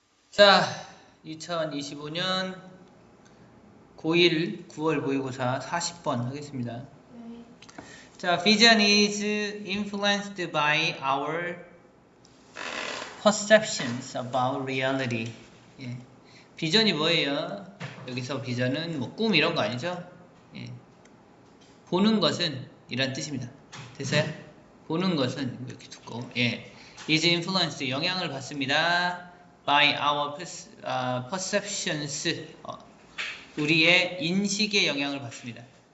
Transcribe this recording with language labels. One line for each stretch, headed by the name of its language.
Korean: 자, 2025년 고1 9월 모의고사 40번 하겠습니다. 네.
English: 자, vision is influenced by our perceptions about reality.
Korean: 예. 비전이 뭐예요? 여기서 비전은 뭐 꿈 이런 거 아니죠? 예. 보는 것은 이란 뜻입니다. 됐어요? 보는 것은 이렇게 듣고 예.
English: is influenced
Korean: 영향을 받습니다.
English: by our perceptions
Korean: 우리의 인식에 영향을 받습니다.